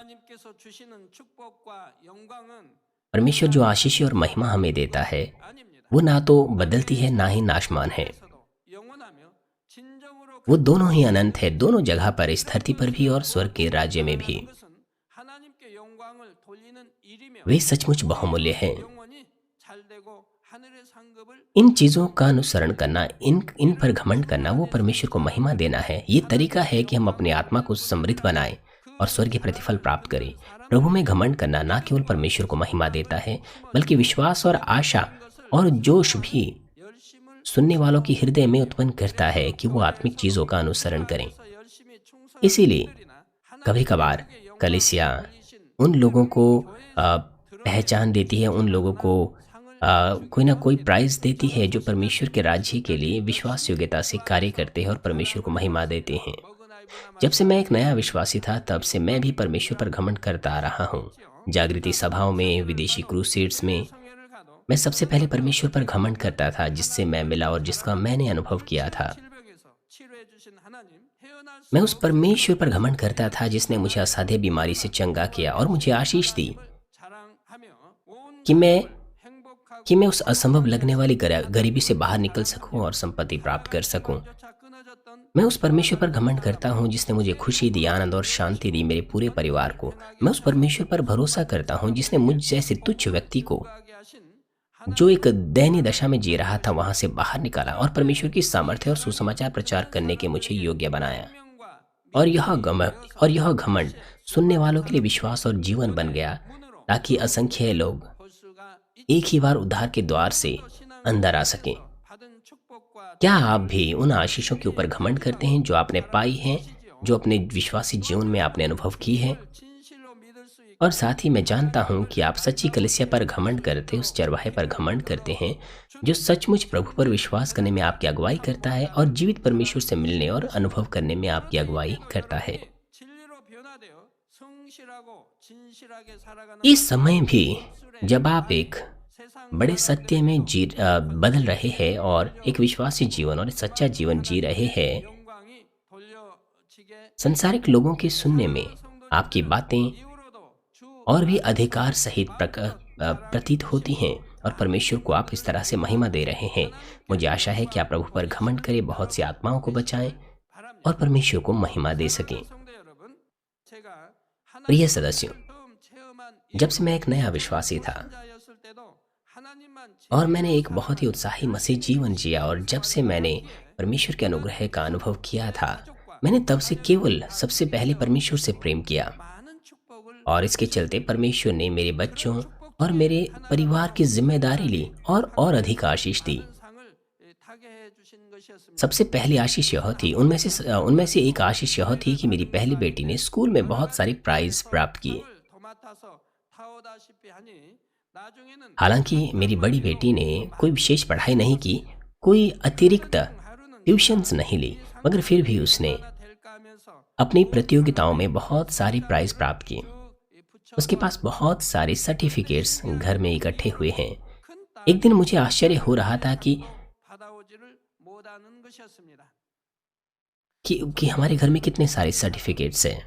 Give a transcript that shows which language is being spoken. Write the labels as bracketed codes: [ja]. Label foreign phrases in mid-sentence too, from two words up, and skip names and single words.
[hi] परमेश्वर जो आशीष और महिमा हमें देता है, वो ना तो बदलती है, ना ही नाशमान है। वो दोनों ही अनंत है, दोनों जगह पर, इस धरती पर भी और स्वर्ग के राज्य में भी। वे सचमुच बहुमूल्य हैं। [ko] 하늘의 상급을 [hi] इन चीज़ों का अनुसरण करना, इन पर घमंड करना, वो परमेश्वर को महिमा देना है। ये तरीका है कि हम अपनी आत्मा को समृद्ध बनाएं और स्वर्गीय प्रतिफल प्राप्त करें। प्रभु में घमंड करना ना केवल परमेश्वर को महिमा देता है, बल्कि विश्वास और आशा और जोश भी [ko] 열심을 [hi] सुनने वालों की हृदय में उत्पन्न करता है कि वो आत्मिक चीज़ों का अनुसरण करें। [ko] 해서 열심히 충성하는 [hi] इसीलिए [ko] 분들이나 [hi] कभी कभार [ko] 하나님께 영광을 [hi] कलीसिया [ko] 돌리신 [hi] उन लोगों को पहचान देती है, उन लोगों को कोई ना कोई प्राइज़ देती है जो परमेश्वर के राज्य के लिए विश्वास योग्यता से कार्य करते हैं और परमेश्वर को महिमा देते हैं। जब से मैं एक नया विश्वासी था, तब से मैं भी परमेश्वर पर घमंड करता आ रहा हूँ। जागृति सभाओं में, विदेशी क्रूसेड्स में [ko] 성회를 가도 [hi] मैं सबसे पहले परमेश्वर पर घमंड करता था, जिससे मैं मिला और जिसका मैंने अनुभव किया था। [ko] 질병에서 치료해 주신 하나님 헤어날 수 [hi] मैं उस परमेश्वर पर घमंड करता था जिसने मुझे असाध्य बीमारी से चंगा किया और मुझे आशीष दी [ko] 자랑하며 온 [hi] कि मैं [ko] 행복하고 [hi] उस असंभव लगने वाली गरीबी से बाहर निकल सकूं और संपत्ति प्राप्त कर सकूं। [ko] 조차 끊어졌던 [hi] मैं उस परमेश्वर पर घमंड करता हूं जिसने मुझे खुशी दी, आनंद और शांति दी मेरे पूरे परिवार को। मैं उस परमेश्वर पर भरोसा करता हूं जिसने मुझ जैसे तुच्छ व्यक्ति को, [ko] 하게 하신 [hi] जो एक दयनीय दशा में जी रहा था, वहां से बाहर निकाला और परमेश्वर की सामर्थ्य और सुसमाचार प्रचार करने के मुझे योग्य बनाया। [ko] 명과 [hi] और यह घमंड सुनने वालों के लिए विश्वास और जीवन बन गया, [ko] 문으로 [hi] ताकि असंख्य लोग [ko] 볼 수가 [hi] एक ही बार उद्धार के द्वार से अंदर आ सकें। [ko] 받은 축복과 [hi] क्या आप भी उन आशीषों के ऊपर घमंड करते हैं जो आपने पाई हैं, जो अपने विश्वासी जीवन में आपने अनुभव की है? [ko] 진실로 믿을 수 있게 [hi] और साथ ही मैं जानता हूं कि आप सच्ची कलीसिया पर घमंड करते, उस चरवाहे पर घमंड करते हैं जो सचमुच प्रभु पर विश्वास करने में आपकी अगुवाई करता है और जीवित परमेश्वर से मिलने और अनुभव करने में आपकी अगुवाई करता है। [ko] 진리로 변화되어 성실하고 진실하게 살아가는 [hi] इस समय भी जब आप एक [ko] 세상 [hi] बड़े सत्य में बदल रहे हैं और एक विश्वासी जीवन और सच्चा जीवन जी रहे हैं, [ko] 영광이 돌려지게 [hi] संसारिक लोगों के सुनने में आपकी बातें [ko] 이후로도 주 [hi] और भी अधिकार सहित प्रतीत होती हैं और परमेश्वर को आप इस तरह से महिमा दे रहे हैं। मुझे आशा है कि आप प्रभु पर घमंड करें, बहुत सी आत्माओं को बचाएं [ko] 바랍니다. [hi] और परमेश्वर को महिमा दे सकें। [ko] 성도 여러분, 제가 [hi] प्रिय [ko] 하나님을 [hi] सदस्यों, [ko] 처음 체험한 [hi] जब से मैं एक नया विश्वासी था [ko] 자였을 때도 하나님만 [hi] और मैंने एक बहुत ही उत्साही मसीह जीवन जिया, और जब से मैंने परमेश्वर के अनुग्रह का अनुभव किया था, मैंने तब से केवल सबसे पहले परमेश्वर से प्रेम किया, [ko] 많은 축복을 [hi] और इसके चलते परमेश्वर ने मेरे बच्चों और मेरे परिवार की जिम्मेदारी ली और अधिक आशीष दी। [ko] 상을 타게 해 주신 것이었습니다. [hi] सबसे पहली आशीष यह थी, उनमें से एक आशीष यह थी कि मेरी पहली बेटी ने स्कूल में बहुत सारे प्राइज प्राप्त किए। [ko] 도맡아서 타오다시피 하니 나중에는 [hi] हालांकि मेरी बड़ी बेटी ने कोई विशेष पढ़ाई नहीं की, कोई अतिरिक्त [ko] 하루는 [hi] ट्यूशन्स नहीं ली, मगर फिर भी उसने [ko] 하나 될까 하면서 [hi] अपनी प्रतियोगिताओं में बहुत सारे प्राइज प्राप्त किए। [ko] 쭉 [hi] उसके पास बहुत सारे सर्टिफिकेट्स घर में इकट्ठे हुए हैं। [ko] 큰 [hi] एक दिन मुझे आश्चर्य हो रहा था कि [ko] 받아오지를 못하는 것이었습니다. [hi] हमारे घर में कितने सारे सर्टिफिकेट्स हैं।